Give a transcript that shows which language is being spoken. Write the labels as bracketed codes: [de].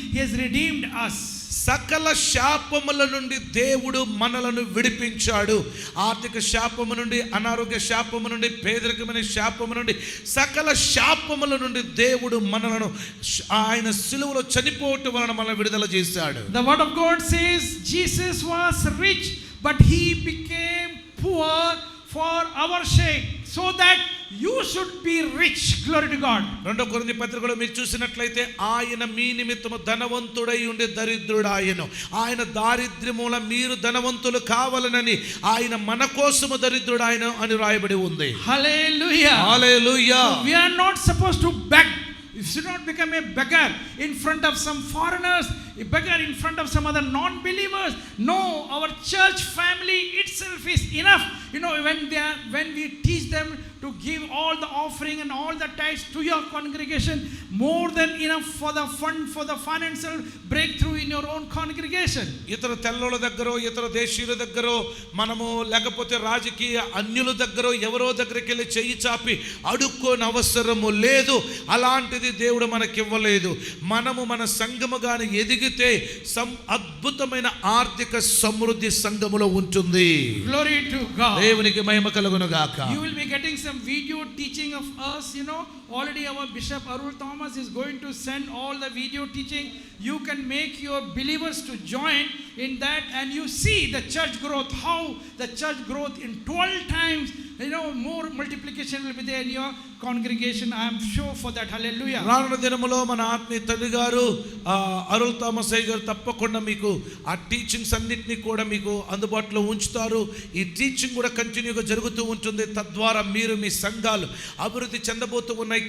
[en] He has redeemed us. [te] సకల శాపముల నుండి దేవుడు మనలను విడిపించాడు. ఆర్థిక శాపము నుండి, అనారోగ్య శాపము నుండి, పేదరికమైన శాపము నుండి, సకల శాపముల నుండి దేవుడు మనలను ఆయన సిలువలో చనిపోవటం వలన మనల్ని విడుదల చేశాడు. [en] The word of God says Jesus was rich but he became poor for our sake so that you should be rich. Glory to God. 2 [te] కొరింథీ పత్రికలో మీరు చూసినట్లయితే ఆయన మీ నిమిత్తము ధనవంతుడై ఉండి దరిద్రుడాయను. ఆయన దారిద్ర్యముల మీరు ధనవంతులు కావాలనని ఆయన మన కోసము దరిద్రుడాయను అని రాయబడి ఉంది. [en] Hallelujah. Hallelujah. So we are not supposed to beg. You should not become a beggar in front of some foreigners. beggar in front of some other non-believers. No, our church family itself is enough. You know, when we teach them to give all the offering and all the tithes to your congregation, more than enough for the fund, for the financial breakthrough in your own congregation. [te] ఇతర తెల్లోళ్ళ దగ్గర ఇతర దేశీయుల దగ్గర మనము లేకపోతే రాజకీయ అన్యుల దగ్గర ఎవరో దగ్గరికి వెళ్ళి చెయ్యి చాపి అడుక్కోని అవసరము లేదు. అలాంటిది దేవుడు మనకి ఇవ్వలేదు. మనము మన సంఘముగాని ఎదిగితే అద్భుతమైన ఆర్థిక సమృద్ధి సంఘములో ఉంటుంది. [en] Glory to God. [te] దేవునికి మహిమ కలుగును గాక. [en] You will be getting some video teaching of us, you know. Already our Bishop Arul Thomas is going to send all the video teaching. You can make your believers to join in that, and you see the church growth, how the church growth in 12 times, you know, more multiplication will be there in your congregation. I am sure for that. Hallelujah. [te] రానున్న దినములో మన ఆత్మీయ తండ్రి గారు Arul Thomas అయ్య గారు తప్పకుండా మీకు ఆ టీచింగ్స్ అన్నిటినీ కూడా మీకు అందుబాటులో ఉంచుతారు. ఈ టీచింగ్ కూడా కంటిన్యూగా జరుగుతూ ఉంటుంది. తద్వారా మీరు మీ సంఘాలు అభివృద్ధి చెందబోతూ ఉన్నాయి.